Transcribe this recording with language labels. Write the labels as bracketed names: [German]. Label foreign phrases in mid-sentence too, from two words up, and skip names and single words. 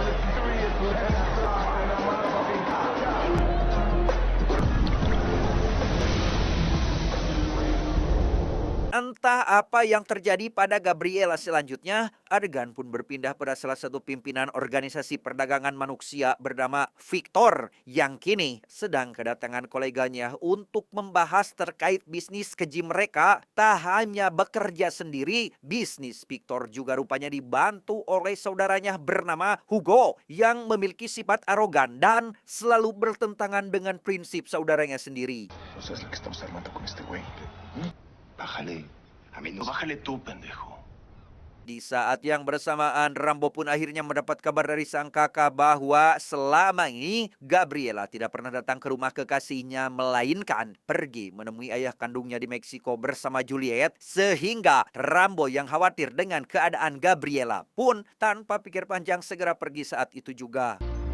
[Indonesian] Entah apa yang terjadi pada Gabriela selanjutnya, adegan pun berpindah pada salah satu pimpinan organisasi perdagangan manusia bernama Victor yang kini sedang kedatangan koleganya untuk membahas terkait bisnis keji mereka. Tak hanya bekerja sendiri, bisnis Victor juga rupanya dibantu oleh saudaranya bernama Hugo yang memiliki sifat arogan dan selalu bertentangan dengan prinsip saudaranya sendiri. [Spanish] ¿No sabes lo que estamos armando con este güey? Bájale. A mí no, bájale tú, pendejo. [Indonesian] Di saat yang bersamaan, Rambo pun akhirnya mendapat kabar dari sang kakak bahwa selama ini Gabriela tidak pernah datang ke rumah kekasihnya, melainkan pergi menemui ayah kandungnya di Meksiko bersama Juliet. Sehingga Rambo yang khawatir dengan keadaan Gabriela pun tanpa pikir panjang segera pergi saat itu juga.